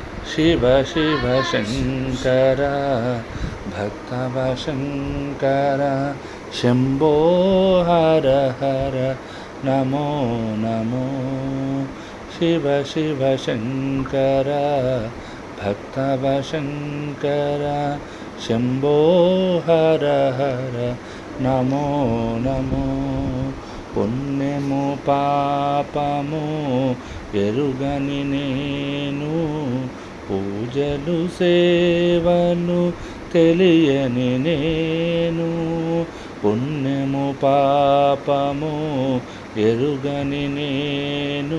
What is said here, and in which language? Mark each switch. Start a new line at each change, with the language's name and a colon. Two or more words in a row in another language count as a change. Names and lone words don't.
Sanskrit: शिव शिव शङ्कर भक्तव शङ्कर शम्भो हर हर नमो नमो शिव शिव शङ्कर भक्तव शङ्कर शम्भो हर हर नमो नमो
Telugu: పుణ్యము పాపము ఎరుగని నేను పూజలు సేవలు తెలియని నేను పుణ్యము పాపము ఎరుగని నేను